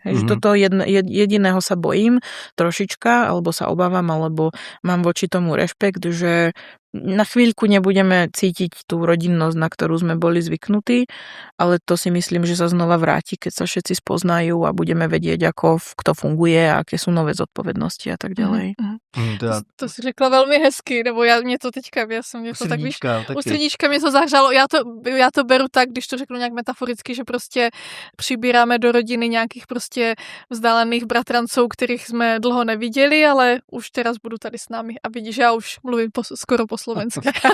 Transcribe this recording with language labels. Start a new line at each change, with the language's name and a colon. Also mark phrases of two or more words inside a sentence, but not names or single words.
Slovak: Že toto jediného sa bojím trošička, alebo sa obávam, alebo mám voči tomu rešpekt, že na chvíľku nebudeme cítiť tú rodinnosť, na ktorú sme boli zvyknutí, ale to si myslím, že sa znova vráti, keď sa všetci spoznajú a budeme vedieť, kto funguje a aké sú nové zodpovednosti a tak ďalej.
Czech: To si řekla velmi hezky, nebo mě to teďka, mě to tak víš, u srdíčka mě to zahřalo, já to beru tak, když to řeknu nějak metaforicky, že prostě přibíráme do rodiny nějakých prostě vzdálených bratranců, kterých jsme dlho neviděli, ale už teraz budu tady s námi a vidíš, já už mluvím skoro po slovensky.